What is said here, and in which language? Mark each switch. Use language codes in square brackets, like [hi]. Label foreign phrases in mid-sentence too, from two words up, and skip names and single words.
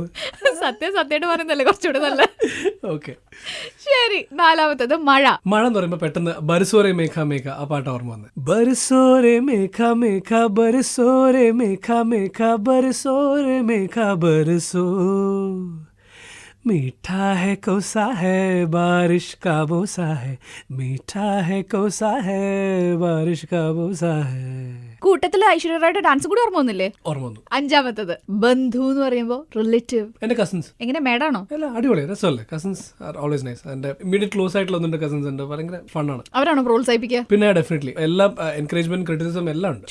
[ml] സത്യമായിട്ട് പറയുന്നല്ലേ കുറച്ചുകൂടെ നല്ല. ഓക്കെ, ശരി. 4ാമത്തത് മഴ. മഴ എന്ന് പറയുമ്പോ പെട്ടെന്ന് ബർസോരെ മേഘ മേഘ ആ പാട്ട് ഓർമ്മ വന്നത്. [hi] बरसो रे मेघा मेघा बरसो रे मेघा मेघा बरसो रे मेघा बरसो मीठा है कोसा है बारिश का बोसा है मीठा है कोसा है बारिश का बोसा है. [ml] കൂട്ടത്തില് ഐശ്വര്യമായിട്ട് ഡാൻസ് കൂടി ഓർമ്മ വന്നില്ലേ? ഓർമ്മ വന്നു. 5ാമത്തത് ബന്ധു എന്ന് പറയുമ്പോ റിലേറ്റീവ്. എന്റെ കസിൻസ്. എങ്ങനെ മേഡാണോ? അല്ല, അടിപൊളി രസമല്ലേ. [en] cousins are always nice. [ml] എന്റെ [en] immediate close [ml] ആയിട്ടുള്ള ഒന്നുണ്ട് കസിൻസ് ഉണ്ട്. ഭയങ്കര ഫണ്ണാണ്. അവരാണോ പ്രോത്സാഹിപ്പിക്കുക? പിന്നെ ഡെഫിനറ്റ്ലി എല്ലാം [en] encouragement criticism [ml] എല്ലാം ഉണ്ട്.